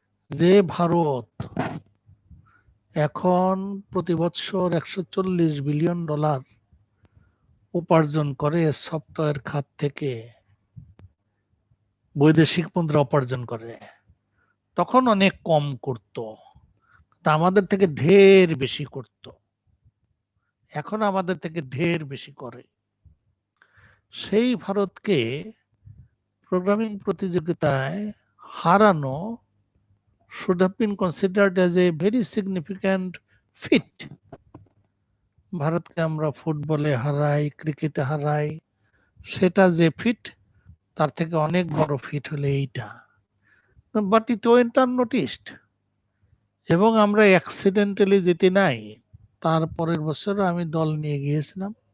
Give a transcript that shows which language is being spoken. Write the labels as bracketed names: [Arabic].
[Bangla] যে ভারত এখন প্রতি বছর $140 বিলিয়ন উপার্জন করে সফটওয়্যার খাত থেকে, বৈদেশিক মুদ্রা উপার্জন করে, তখন অনেক কম করত, তা আমাদের থেকে ঢের বেশি করত, এখন আমাদের থেকে ঢের বেশি করে। সেই ভারতকে প্রোগ্রামিং প্রতিযোগিতায় হারানো [English] should have been considered as a very significant feat. [Bangla] ভারতকে আমরা ফুটবলে হারাই, ক্রিকেটে হারাই, সেটা যে ফিট তার থেকে অনেক বড় ফিট হলে এইটা। [English] But it went unnoticed. [Bangla] এবং আমরা অ্যাক্সিডেন্টালি যেতে নাই, তারপরের বছর আমি দল নিয়ে গিয়েছিলাম।